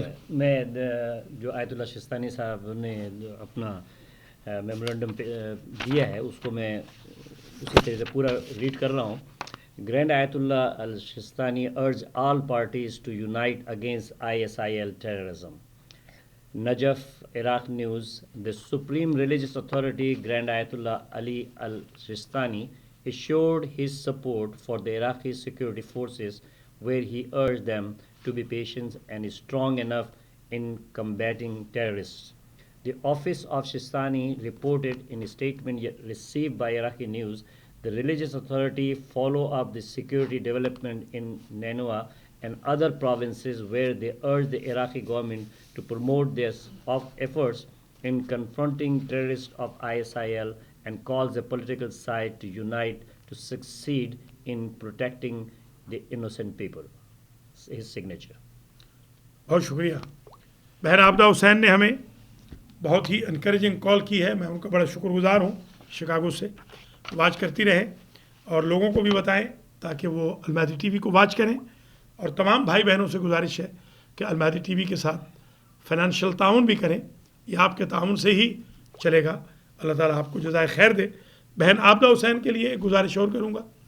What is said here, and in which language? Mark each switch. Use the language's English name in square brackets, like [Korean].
[Urdu] میں جو آیت اللہ شستانی صاحب نے اپنا میمورنڈم دیا ہے اس کو میں اسی طرح سے پورا ریڈ کر رہا ہوں۔ [English] Grand Ayatollah al-Sistani urge all parties to unite against ISIL terrorism. Najaf, Iraq News. The Supreme Religious Authority, Grand Ayatollah Ali al-Sistani, assured his support for the Iraqi security forces, where he urged them to be patient and strong enough in combating terrorists. The office of Sistani reported in a statement received by Iraqi News, the religious authority follow up the security development in Nineveh and other provinces, where they urge the Iraqi government to promote their efforts in confronting terrorists of ISIL and calls the political side to unite to succeed in protecting the innocent people. His signature. [Urdu] بہت شکریہ۔ بہن عابدہ حسین نے ہمیں بہت ہی encouraging کال کی ہے، میں ان کا بڑا شکر گزار ہوں، شکاگو سے واچ کرتی رہیں اور لوگوں کو بھی بتائیں تاکہ وہ المہدی ٹی وی کو واچ کریں، اور تمام بھائی بہنوں سے گزارش ہے کہ المہدی ٹی وی کے ساتھ فائنینشیل تعاون بھی کریں، یہ آپ کے تعاون سے ہی چلے گا۔ اللہ تعالیٰ آپ کو جزائے خیر دے۔ بہن عابدہ حسین کے لیے ایک گزارش اور کروں گا،